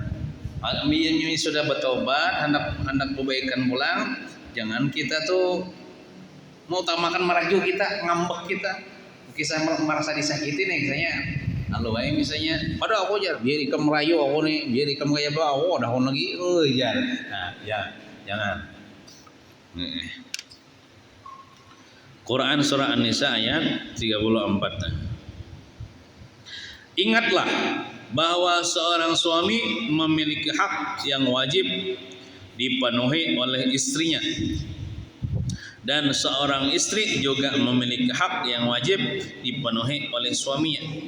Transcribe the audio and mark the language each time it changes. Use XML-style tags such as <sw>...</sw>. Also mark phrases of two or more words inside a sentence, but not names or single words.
<bjn>Ini sudah bertobat, hendak kebaikan pulang, jangan kita tuh mau utamakan maraju kita, ngambek kita, kisah merasa disakiti nih misalnya. Lalu misalnya, pada aku jar, biar ikam merayu aku nih, biar ikam kayak apa, aku dah lagi, jar. Nah, ya, jangan. Quran surah An-Nisa ayat 34.</bjn> <id>Ingatlah bahwa seorang suami memiliki hak yang wajib dipenuhi oleh istrinya, dan seorang istri juga memiliki hak yang wajib dipenuhi oleh suaminya.</id>